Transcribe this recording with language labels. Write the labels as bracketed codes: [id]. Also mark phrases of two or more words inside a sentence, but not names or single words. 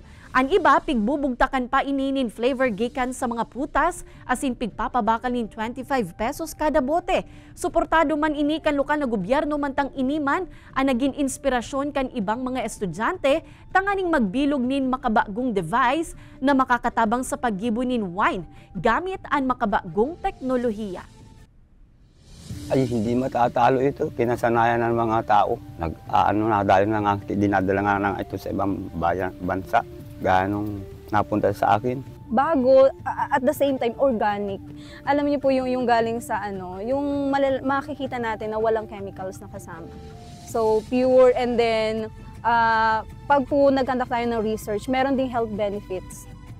[bik] Ang iba pigbubugtakan pa ininin flavor gikan sa mga putas asin pigpapabakal nin 25 pesos kada bote. Suportado man ini kan lokal na gobyerno mantang iniman ang naging inspirasyon kan ibang mga estudyante tanganing magbilog nin makabagong device na makakatabang sa paggibo nin wine gamit ang makabagong teknolohiya. [tl] Ay, hindi matatalo ito. Pinasanayan ng mga tao. Dahil na nga, dinadala nga na ito sa ibang bansa. Ganong napunta sa akin. Bago, [en] at the same time, [tl] organic. Alam niyo po yung galing sa yung makikita natin na walang chemicals na kasama. So, [en] pure and then, [tl] pag po nagkandak tayo ng research, meron ding [en] health benefits.